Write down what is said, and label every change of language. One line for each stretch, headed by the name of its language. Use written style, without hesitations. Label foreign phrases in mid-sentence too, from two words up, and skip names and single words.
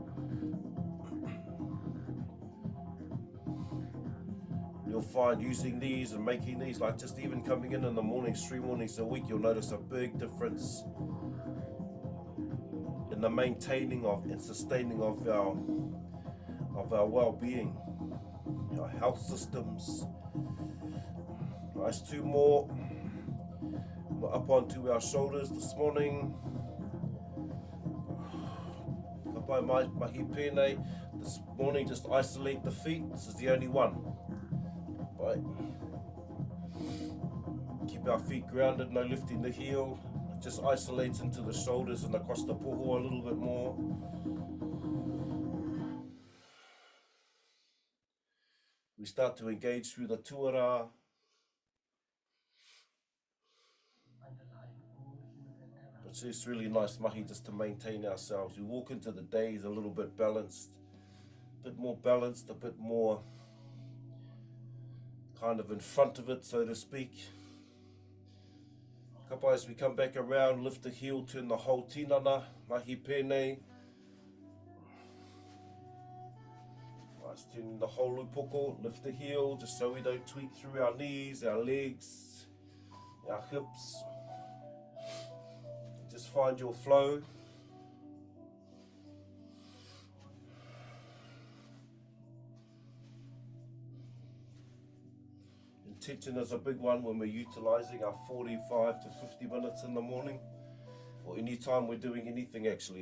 English: You'll find using these and making these, like just even coming in the mornings, 3 mornings a week, you'll notice a big difference in the maintaining of and sustaining of our well-being, our health systems. Nice, 2 more. We're up onto our shoulders this morning.
Māori: Ka pai mahi pēnei.
English: This morning, just isolate the feet. This is the only one. Right. Keep our feet grounded, no lifting the heel. Just isolates into the shoulders and across the poho a little bit more. We start to engage through the tuara. It's just really nice mahi just to maintain ourselves. We walk into the days a little bit balanced, a bit more balanced, a bit more kind of in front of it, so to speak.
Māori: Ka pai,
English: as we come back around, lift the heel, turn the whole tinana,
Māori: mahi pēnei.
English: Nice, turning the whole upoko, lift the heel, just so we don't tweak through our knees, our legs, our hips. Just find your flow. Intention is a big one when we're utilizing our 45 to 50 minutes in the morning, or any time we're doing anything actually.